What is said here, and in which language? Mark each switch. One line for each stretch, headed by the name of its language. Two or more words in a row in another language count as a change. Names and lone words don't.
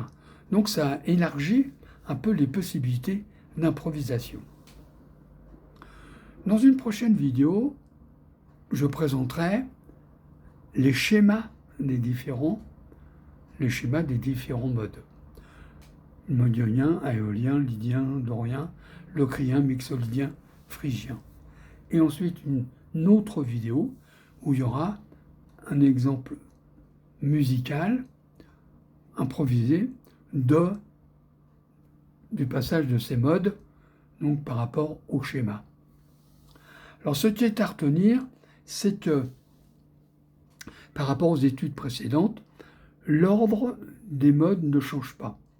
French: Donc ça élargit un peu les possibilités d'improvisation. Dans une prochaine vidéo, je présenterai les schémas des différents modes. Mode ionien, aéolien, lydien, dorien, locrien, mixolydien, phrygien. Et ensuite une autre vidéo où il y aura un exemple musical improvisé du passage de ces modes, donc par rapport au schéma. Alors ce qui est à retenir, c'est que par rapport aux études précédentes, l'ordre des modes ne change pas.